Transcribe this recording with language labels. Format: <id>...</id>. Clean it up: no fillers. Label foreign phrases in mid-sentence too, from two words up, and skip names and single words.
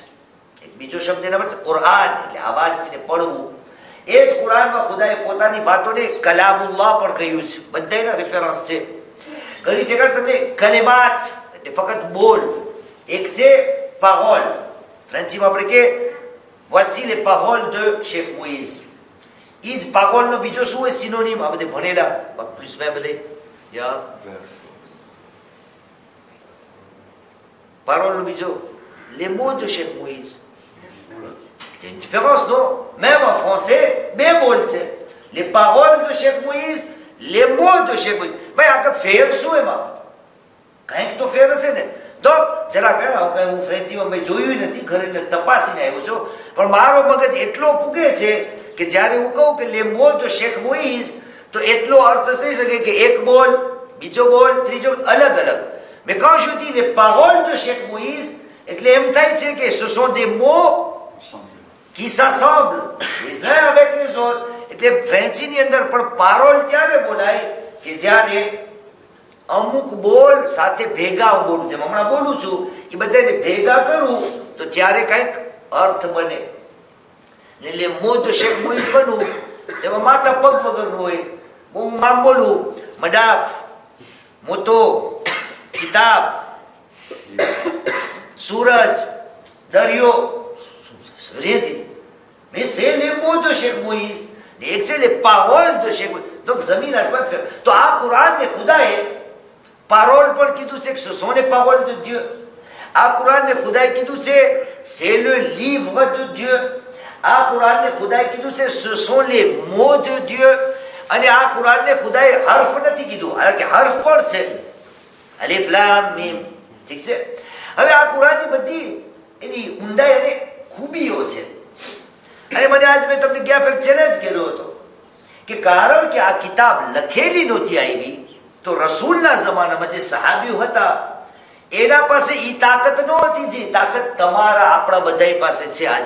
<gu>એક બીજો શબ્દ એના પર છે કુરાન, એટલે આવાજથી પડવું. એ જ કુરાનમાં ખુદાએ પોતાની વાતોને કલામુલ્લાહ પણ કહ્યું છે. બધાના રેફરન્સ છે. ઘણી જગ્યાએ તમને કલેમાત એટલે ફક્ત બોલ. એક છે પાહોલ, ફ્રેન્ચીમાં આપણે કે</gu> <fr>voici les paroles de Cheikh Moïse.</fr> <gu>એ જ પાગોલનો બીજો શું હોય સિનોનિમ? આ બધે ભણેલા પ્લસ વે બધે યા parole બીજો</gu> <fr>les mots de Cheikh Moïse. Il y a une différence, non? Même en français,</fr> <gu>બે બોલ છે.</gu> <fr>Les paroles de Cheikh Moïse, les mots de Cheikh Moïse.</fr> <gu>ભાઈ આગળ ફેર શું એમાં? કંઈક તો ફેર હશે ને. તો જરા કઈ હું ફ્રેન્ચીમાં મેં જોયું નથી, ઘરે તપાસીને આવ્યો છું, પણ મારો મગજ એટલો પૂગે છે કે જ્યારે હું કહું કે</gu> <fr>les mots de Cheikh Moïse</fr> <gu>તો એટલો અર્થ થઈ શકે કે એક બોલ, બીજો બોલ, ત્રીજો અલગ અલગ.</gu> <fr>Mais quand je dis les paroles de Cheikh Moïse,</fr> <gu>એટલે એમ થાય છે કે</gu> <fr>ce sont des mots qui s'assemblent les uns avec les autres.</fr> <gu>એટલે ફ્રેન્ચીની અંદર પણ પારોલ ત્યારે બોલાય કે જ્યારે અમુક બોલ સાથે ભેગા બોલું, જેમ હમણાં બોલું છું એ બધાને ભેગા કરું તો ત્યારે કંઈક અર્થ બને. એટલે મોં de Cheikh Moïse બનવું તેમાં માથા પગ વગરનું હોય. હું આમ બોલું મડાફ, મોતો, કિતાબ, સૂરજ, દરિયો, રેતી.</gu> <fr>Mais c'est les mots de Cheikh Moïse.</fr> <gu>એક છે</gu> <fr>les paroles de Cheikh Moïse.</fr> <gu>Donc જમીન આસમાન ફેર. તો આ કુરાનને ખુદાએ parole પણ કીધું છે કે</gu> <fr>ce sont les paroles de Dieu.</fr> <gu>આ કુરાનને ખુદાએ કીધું છે</gu> <fr>c'est le livre de Dieu.</fr> <gu>આ કુરાનને ખુદાએ કીધું છે</gu> <fr>ce sont les mots de Dieu.</fr> <gu>અને આ કુરાનને ખુદાએ હર્ફ નથી કીધું, હાલાકે હર્ફ પણ છે,</gu> <ar>الف لام ميم.</ar> <gu>ઠીક છે. હવે આ કુરાનની બધી એની ઊંડાઈ અને ખૂબીઓ છે. અને મને આજ મેં તમને ગયા ફેર ચેલેન્જ કર્યો હતો કે કારણ કે આ કિતાબ લખેલી નહોતી આવી તો રસૂલના જમાનામાં જે સહાબીઓ હતા એના પાસે ઈ તાકાત નહોતી જે તાકાત તમારા આપણા બધા પાસે છે આજે.</gu>